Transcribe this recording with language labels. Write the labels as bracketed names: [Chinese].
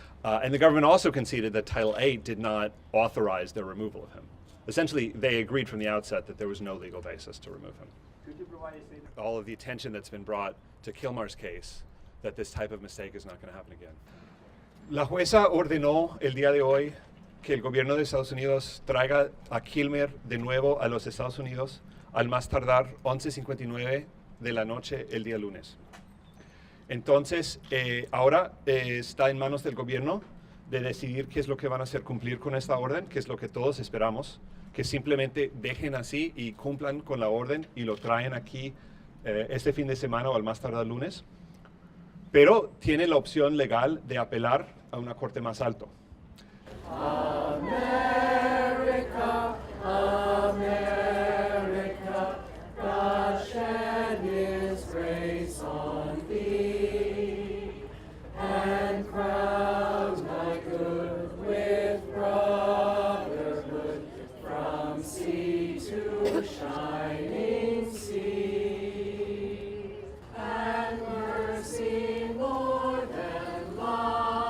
[English] And the government also conceded that Title 8 did not authorize their removal of him. Essentially, they agreed from the outset that there was no legal basis to remove him. Could you provide a statement? All of the attention that's been brought to Kilmar's case, that this type of mistake is not going to happen again. [Spanish] La jueza ordenó el día de hoy que el gobierno de Estados Unidos traiga a Kilmer de nuevo a los Estados Unidos al más tardar 11:59 de la noche el día lunes. Entonces, ahora está en manos del gobierno de decidir qué es lo que van a hacer cumplir con esta orden, que es lo que todos esperamos, que simplemente dejen así y cumplan con la orden y lo traen aquí este fin de semana o al más tardar lunes. Pero tiene la opción legal de apelar a una corte más alto. [English] America, America, God shed His grace on thee, and crowned thy good with brotherhood from sea to shining sea, and mercy more than life.